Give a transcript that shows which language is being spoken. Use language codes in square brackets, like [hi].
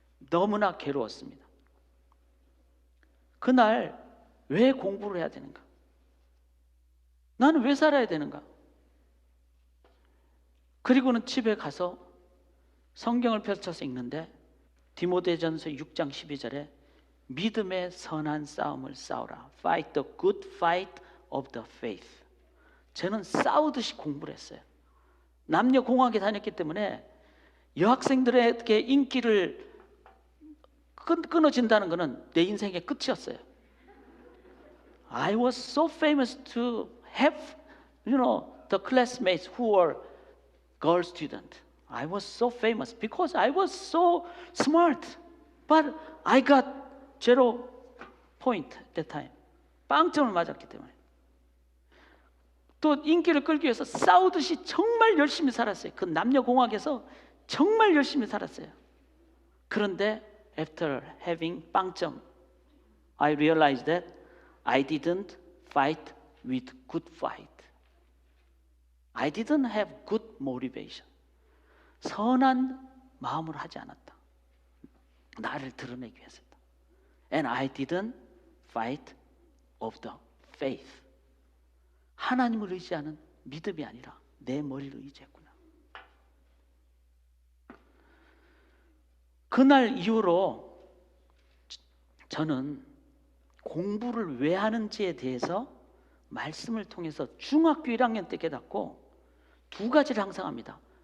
[ko] 너무나 괴로웠습니다. 그날 왜 공부를 해야 되는가? 나는 왜 살아야 되는가? 그리고는 집에 가서 성경을 펼쳐서 읽는데 디모데전서 6장 12절에 믿음의 선한 싸움을 싸우라. [en] Fight the good fight of the faith. [ko] 저는 싸우듯이 공부를 했어요. 남녀공학에 다녔기 때문에 여학생들에게 인기를 끊어진다는 것은 내 인생의 끝이었어요. [en] I was so famous to have, the classmates who were girl student. I was so famous because I was so smart. But I got 0 point at that time. [ko] 빵점을 맞았기 때문에. 또 인기를 끌기 위해서 싸우듯이 정말 열심히 살았어요. 그 남녀공학에서 정말 열심히 살았어요. 그런데 [en] after having 빵점, I realized that I didn't fight with good fight. I didn't have good motivation. [ko] 선한 마음으로 하지 않았다. 나를 드러내기 위해서다. [en] And I didn't fight of the faith. [ko] 하나님을 의지하는 믿음이 아니라 내 머리를 의지했구나. 그날 이후로 저는 공부를 왜 하는지에 대해서 말씀을 통해서 중학교 1학년 때 깨닫고 두 가지를 항상 합니다.